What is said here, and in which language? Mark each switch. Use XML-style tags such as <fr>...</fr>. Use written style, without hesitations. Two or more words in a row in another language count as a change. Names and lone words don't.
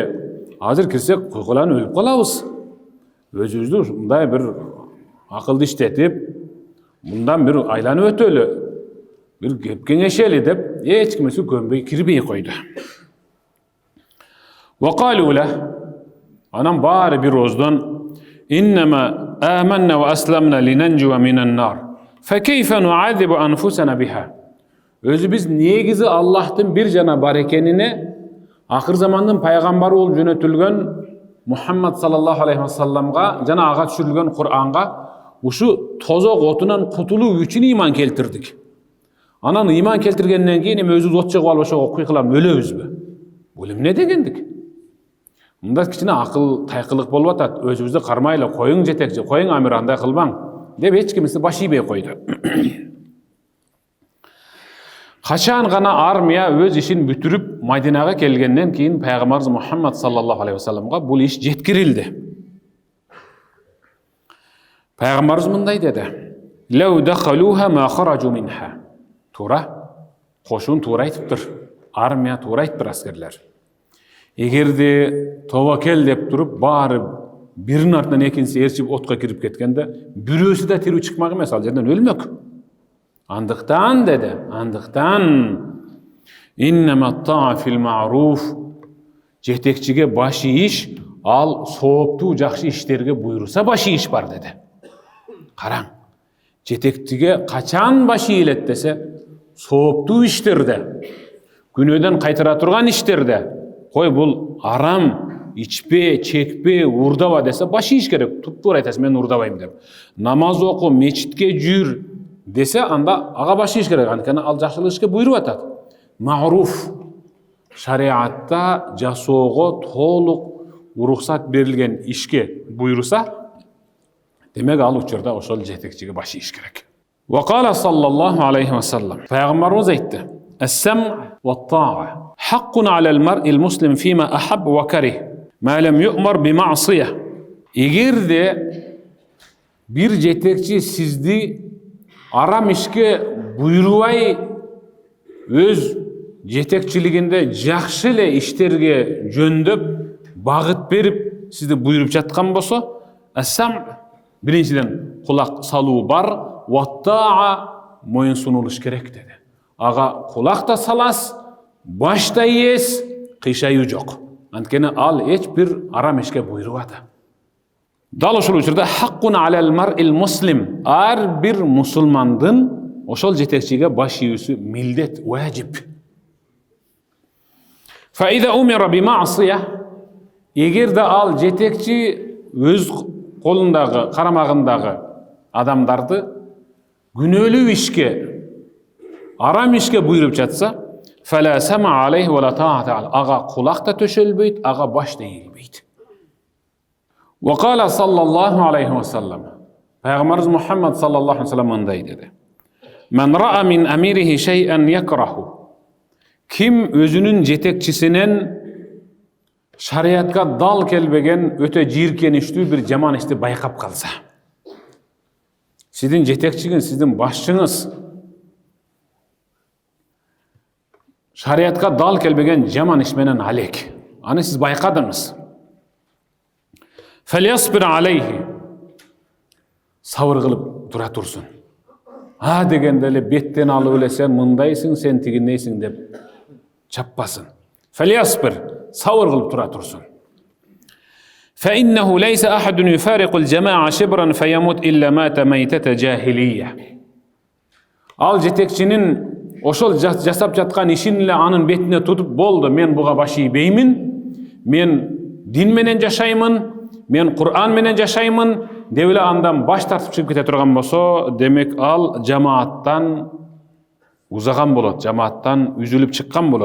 <ky>Азыр кирсек куйгулан өлүп калабыз. Өзүбүздү мындай бир акылды иштетип, мындан бир айланып өтөлү, бир кеп кеңешели деп, эч кимеси көнбөй кирбей койду.</ky> <ar>وقالوا لا,</ar> <ky>анан баары бир оздон</ky> <ar>إنما آمنا وأسلمنا لننجو من النار. فكيف نعذب أنفسنا بها.</ar> <ky>Өзү биз негизи Аллахтын бир жана бар экенине, акыр замандын пайгамбары болуп жөнөтүлгөн Мухаммад</ky> <ar>صلى الله عليه وسلم га</ar> <ky>жана ага түшүрүлгөн Кур'анга ушу тозок отунан кутулуу үчүн ыйман келтирдик. Анан ыйман келтиргенден кийин эми өзүбүз от жагып алып ошого куйкылап өлөбүзбү? Бул эмне дегендик? Мында кичине акыл тайкылык болуп атат. Өзүбүздү кармайлы, коюң жетекчи, коюң амир, андай кылбаң деп эч кимиси башыйбай койду. Качан гана армия өз ишин бүтүрүп Мадинага келгенден кийин пайгамбарыбыз Мухаммад</ky> <ar>صلى الله عليه وسلم га</ar> <ky>бул иш жеткирилди. Пайгамбарыбыз мындай деди:</ky> <ar>"لو دخلوها ما خرجوا منها."</ar> <ky>Туура, кошун туура айтыптыр. Армия туура айтыптыр, аскерлер. Эгерде тобокел деп туруп баары биринин артынан экинчиси ээрчип отко кирип кеткенде, бирөөсү да тирүү чыкмак эмес, ал жерден өлмөк. Андыктан деди,</ky> <ar>إنما الطاعة في المعروف,</ar> <ky>жетекчиге башы иш, ал сооптуу жакшы иштерге буйруса башы иш бар деди. Караң, жетекчиге качан башы ийилет десе, сооптуу иштерде, күнөөдөн кайтара турган иштерде, кой бул арам, ичпе, чекпе, урдаба десе башы иш керек. Туптуура айтасың, мен урдабайм деп. Намаз оку, мечитке жүр десе, анда ага башы иш керек. Анткени ал жакшылык ишке буйруп атат. Ма'руф, шариатта жасоого толук уруксат берилген ишке буйруса, демек ал учурда ошол жетекчиге башы иш керек.</ky> <ar>وقال صلى الله عليه وسلم,</ar> <ky>пайгамбарыбыз айтты:</ky> <ar>"السمع والطاعة حق على المرء المسلم فيما أحب وكره ما لم يؤمر بمعصية."</ar> <ky>Эгерде бир жетекчи сизди арам ишке буйрубай өз жетекчилигинде жакшы эле иштерге жөндөп, багыт берип сизди буйруп жаткан болсо, ас-сам биринчиден кулак салуу бар, ваттаа моюн сунулуш керек деди. Ага кулак да салас, баш да ийес, кыйшайуу жок. Анткени ал эч бир арам ишке буйрубады. Дал ошол учурда</ky> <ar>حق على المرء المسلم,</ar> <ky>ар бир мусулмандын ошол жетекчиге баш ийүүсү милдет, важип.</ky> <ar>فإذا أمر بمعصية,</ar> <ky>эгерде ал жетекчи өз колундагы, карамагындагы адамдарды күнөөлүү ишке, арам ишке буйруп жатса,</ky> <ar>فلا سمع عليه ولا طاعة,</ar> <ky>ага кулак да төшөлбөйт, ага баш да ийилбейт.</ky> <ar>وقال صلى الله عليه وسلم,</ar> <ky>пайгамбарыбыз Мухаммад</ky> <ar>صلى الله عليه وسلم</ar> <ky>мындай деди:</ky> <ar>"من رأى من أميره شيئا يكرهه",</ar> <ky>Ким өзүнүн жетекчисинен шариатка дал келбеген өтө жийиркеничтүү бир жаман ишти байкап калса. Сиздин жетекчиңиз, сиздин башчыңыз шариатка дал келбеген жаман иш менен алек. Аны сиз байкадыңыз.</ky> <ar>فليصبر عليه.</ar> <ky>Сабыр кылып дура турсун. Ха дегенде эле беттен алып эле сен мындайсың, сен тигиндейсиң деп чаппасын. Felyasbir. Сабыр кылып дура турсун.</ky> <ar>فَإِنَّهُ لَيْسَ أَحَدٌ يُفَارِقُ الْجَمَاعَ شِبْرًا فَيَمُتْ إِلَّا مَاتَ مَيْتَةَ جَاهِلِيَّ.</ar> <ky>Ал жетекчинин ошол жасап жаткан ишин иле анын бетине тутуп болду. Мен буга баш ийбеймин. Мен дин менен жашаймын. Мен Кур'ан менен жашаймын. Девле андан баш тартып чыгып кете турган болсо, демек ал жамааттан узаган болот, жамааттан үзүлүп чыккан болот.</ky>